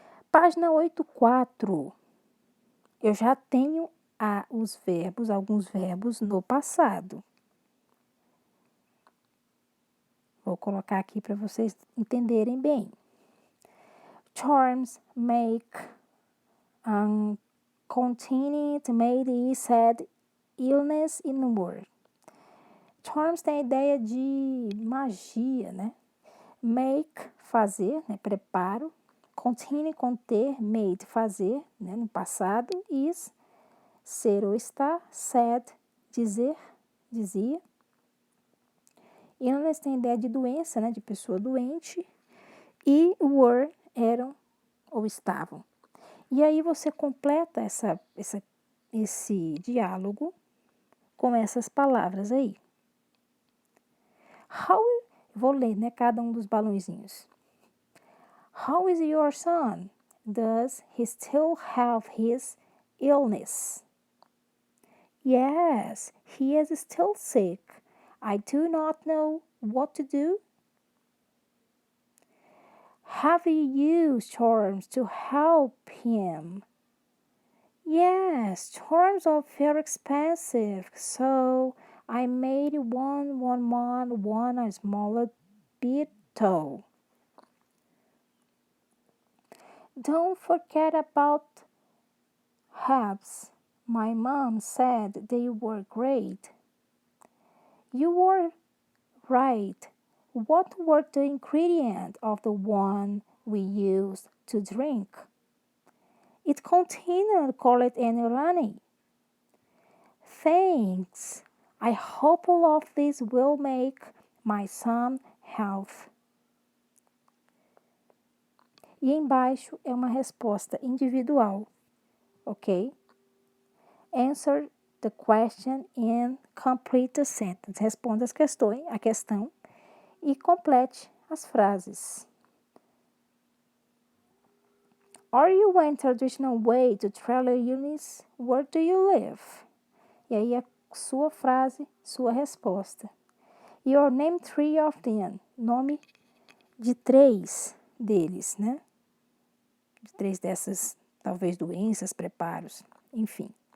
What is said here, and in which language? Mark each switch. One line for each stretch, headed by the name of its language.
Portuguese: Página 8.4. Eu já tenho alguns verbos no passado. Vou colocar aqui para vocês entenderem bem.
English: Charms, make, continued, made, said, illness e number.
Portuguese: Charms tem a ideia de magia, né? Make, fazer, né? Preparo. Continue, conter, made, fazer, né? No passado. Is, ser ou estar. Said, dizer, dizia. Illness tem a ideia de doença, né? De pessoa doente. E were, eram ou estavam. E aí você completa esse diálogo com essas palavras aí. Vou ler, né? Cada um dos balãozinhos.
English: How is your son? Does he still have his illness? Yes, he is still sick. I do not know what to do. Have you used charms to help him? Yes, charms are very expensive, so I made one a smaller beetle. Don't forget about herbs. My mom said they were great. You were right. What were the ingredients of the one we used to drink? It contained chocolate and honey. Thanks. I hope all of this will make my son healthy.
Portuguese: E embaixo é uma resposta individual, ok?
English: Answer the question and complete the sentence.
Portuguese: Responda a questão e complete as frases.
English: Are you in traditional way to trailer units? Where do you live?
Portuguese: E aí a sua frase, sua resposta.
English: Your name 3 of them.
Portuguese: Nome de 3 deles, né? De 3 dessas, talvez, doenças, preparos, enfim.